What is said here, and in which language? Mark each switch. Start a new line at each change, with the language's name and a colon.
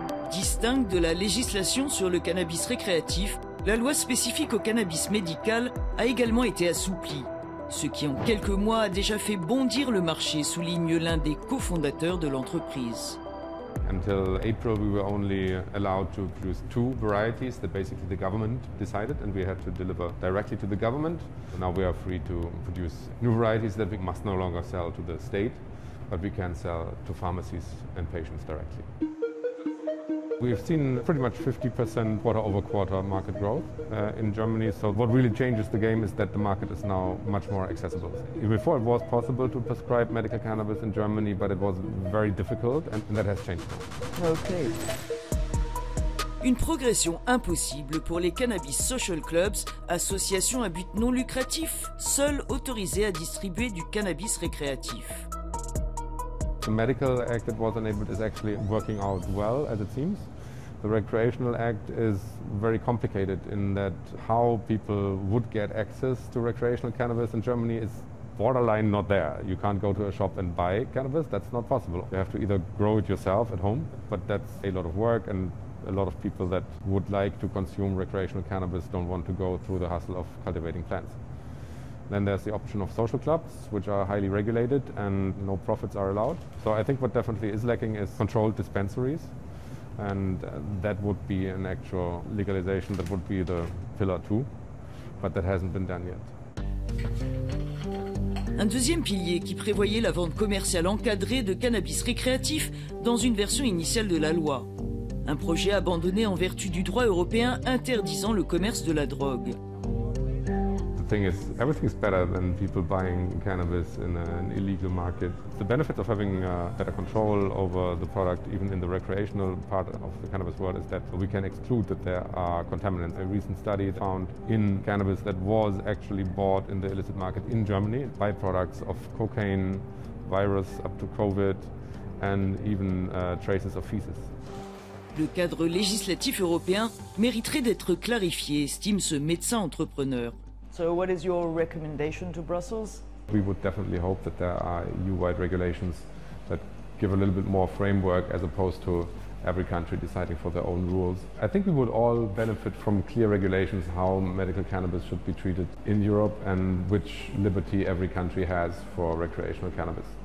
French: Distincte de la législation sur le cannabis récréatif, la loi spécifique au cannabis médical a également été assouplie. Ce qui en quelques mois a déjà fait bondir le marché, souligne l'un des cofondateurs de l'entreprise.
English: Until April, we were only allowed to produce 2 varieties that basically the government decided, and we had to deliver directly to the government. Now we are free to produce new varieties that we must no longer sell to the state, but we can sell to pharmacies and patients directly. We've seen pretty much 50% quarter-over-quarter market growth in Germany. So what really changes the game is that the market is now much more accessible. Before it was possible to prescribe medical cannabis in Germany, but it was very difficult, and that has changed now. Okay.
French: Une progression impossible pour les Cannabis Social Clubs, associations à but non lucratif, seules autorisées à distribuer du cannabis récréatif.
English: The Medical Act that was enabled is actually working out well, as it seems. The Recreational Act is very complicated in that how people would get access to recreational cannabis in Germany is borderline not there. You can't go to a shop and buy cannabis, that's not possible. You have to either grow it yourself at home, but that's a lot of work, and a lot of people that would like to consume recreational cannabis don't want to go through the hassle of cultivating plants. Then there's the option of social clubs, which are highly regulated and no profits are allowed. So I think what definitely is lacking is controlled dispensaries, and that would be an actual legalization, that would be the pillar 2, but that hasn't been done yet.
French: Un deuxième pilier qui prévoyait la vente commerciale encadrée de cannabis récréatif dans une version initiale de la loi. Un projet abandonné en vertu du droit européen interdisant le commerce de la drogue.
English: The thing is, everything is better than people buying cannabis in an illegal market. The benefit of having better control over the product, even in the recreational part of the cannabis world, is that we can exclude that there are contaminants. A recent study found in cannabis that was actually bought in the illicit market in Germany, byproducts of cocaine, virus up to COVID, and even traces of feces.
French: Le cadre législatif européen mériterait d'être clarifié, estime ce médecin entrepreneur.
English: So what is your recommendation to Brussels? We would definitely hope that there are EU-wide regulations that give a little bit more framework as opposed to every country deciding for their own rules. I think we would all benefit from clear regulations how medical cannabis should be treated in Europe and which liberty every country has for recreational cannabis.